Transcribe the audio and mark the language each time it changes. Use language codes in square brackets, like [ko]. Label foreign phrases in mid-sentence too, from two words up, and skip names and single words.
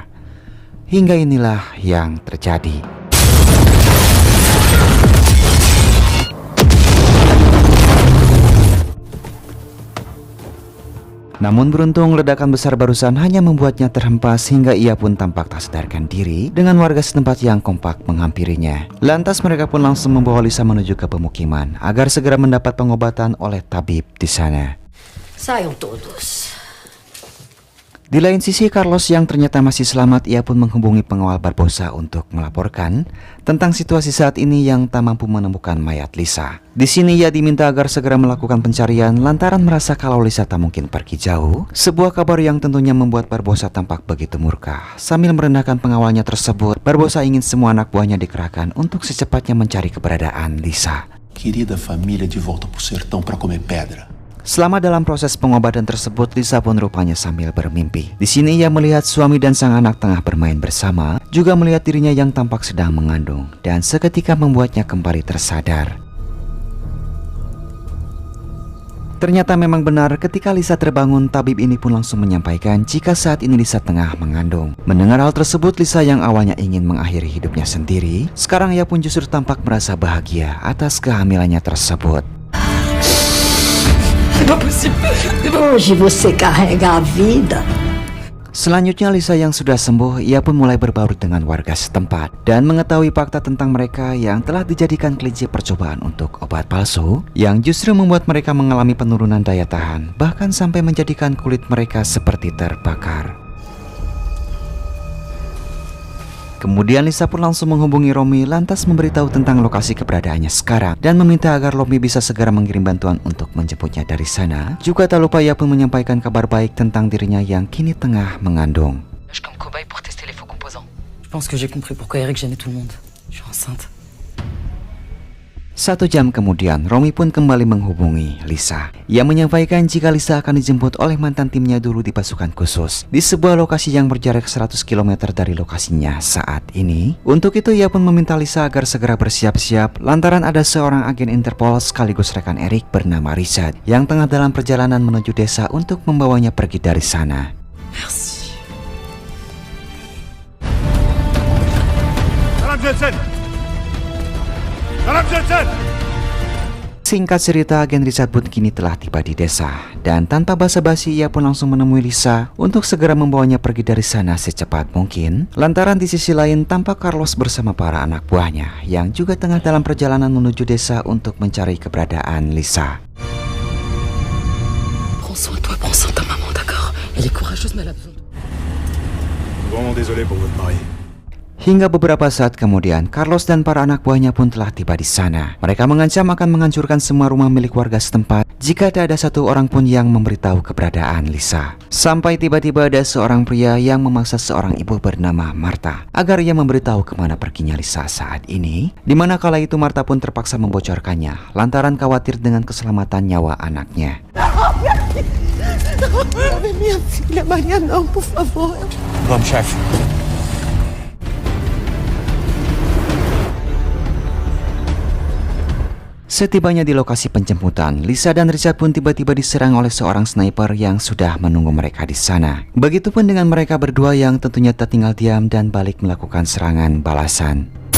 [id] Hingga inilah yang terjadi. Namun beruntung ledakan besar barusan hanya membuatnya terhempas hingga ia pun tampak tak sadarkan diri dengan warga setempat yang kompak menghampirinya. Lantas mereka pun langsung membawa Lisa menuju ke pemukiman agar segera mendapat pengobatan oleh tabib di sana. [pt] Saiam todos. [id] Di lain sisi, Carlos yang ternyata masih selamat, ia pun menghubungi pengawal Barbosa untuk melaporkan tentang situasi saat ini yang tak mampu menemukan mayat Lisa. Di sini ia diminta agar segera melakukan pencarian lantaran merasa kalau Lisa tak mungkin pergi jauh. Sebuah kabar yang tentunya membuat Barbosa tampak begitu murka. Sambil merendahkan pengawalnya tersebut, Barbosa ingin semua anak buahnya dikerahkan untuk secepatnya mencari keberadaan Lisa. [pt] Querida família de volta pro sertão para comer pedra. [id] Selama dalam proses pengobatan tersebut, Lisa pun rupanya sambil bermimpi. Di sini ia melihat suami dan sang anak tengah bermain bersama, juga melihat dirinya yang tampak sedang mengandung, dan seketika membuatnya kembali tersadar. Ternyata memang benar, ketika Lisa terbangun, tabib ini pun langsung menyampaikan jika saat ini Lisa tengah mengandung. Mendengar hal tersebut, Lisa yang awalnya ingin mengakhiri hidupnya sendiri, sekarang ia pun justru tampak merasa bahagia atas kehamilannya tersebut. [pt] Hoje você carrega a vida. [id] Selanjutnya Lisa yang sudah sembuh, ia pun mulai berbaur dengan warga setempat dan mengetahui fakta tentang mereka yang telah dijadikan kelinci percobaan untuk obat palsu yang justru membuat mereka mengalami penurunan daya tahan, bahkan sampai menjadikan kulit mereka seperti terbakar. Kemudian Lisa pun langsung menghubungi Romi lantas memberitahu tentang lokasi keberadaannya sekarang dan meminta agar Romi bisa segera mengirim bantuan untuk menjemputnya dari sana. Juga tak lupa ia pun menyampaikan kabar baik tentang dirinya yang kini tengah mengandung. [fr] Comme cobaye pour tester les faux composants. Je pense que j'ai compris pourquoi Eric gênait tout le monde. Je suis enceinte. [id] 1 jam kemudian, Romi pun kembali menghubungi Lisa. Ia menyampaikan jika Lisa akan dijemput oleh mantan timnya dulu di pasukan khusus di sebuah lokasi yang berjarak 100 km dari lokasinya saat ini. Untuk itu ia pun meminta Lisa agar segera bersiap-siap lantaran ada seorang agen Interpol sekaligus rekan Eric bernama Richard yang tengah dalam perjalanan menuju desa untuk membawanya pergi dari sana. [fr] Merci. Madame Jensen! Madame Jensen! [id] Singkat cerita, agen Richard pun kini telah tiba di desa dan tanpa basa-basi ia pun langsung menemui Lisa untuk segera membawanya pergi dari sana secepat mungkin. Lantaran di sisi lain tampak Carlos bersama para anak buahnya yang juga tengah dalam perjalanan menuju desa untuk mencari keberadaan Lisa. [fr] Prends soin de toi, prends soin de ta maman, d'accord? Elle est courageuse, mais elle a besoin de... Vraiment désolé pour votre mari. [id] Hingga beberapa saat kemudian, Carlos dan para anak buahnya pun telah tiba di sana. Mereka mengancam akan menghancurkan semua rumah milik warga setempat jika tak ada satu orang pun yang memberitahu keberadaan Lisa. Sampai tiba-tiba ada seorang pria yang memaksa seorang ibu bernama Marta agar ia memberitahu kemana perginya Lisa saat ini. Dimana kala itu Marta pun terpaksa membocorkannya lantaran khawatir dengan keselamatan nyawa anaknya. [pt] Leve minha filha, Maria, não, por favor. Vamos, chefe. [id] Setibanya di lokasi penjemputan, Lisa dan Richard pun tiba-tiba diserang oleh seorang sniper yang sudah menunggu mereka di sana. Begitupun dengan mereka berdua yang tentunya tak tinggal diam dan balik melakukan serangan balasan.